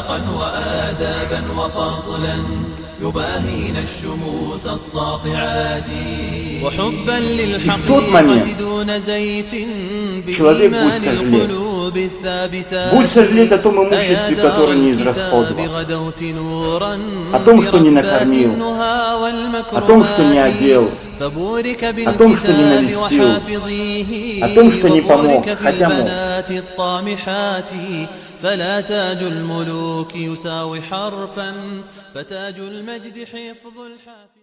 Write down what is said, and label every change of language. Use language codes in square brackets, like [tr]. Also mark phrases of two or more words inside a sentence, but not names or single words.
[ru] И в тот момент человек будет сожалеть. Будет сожалеть о том имуществе, которое не израсходовал, о том, что не накормил, о том, что не одел, о том, что не навестил, о том, что не помог, хотя мог. [ar] فلا تاج الملوك يساوي حرفا فتاج المجد حفظ الحافظ.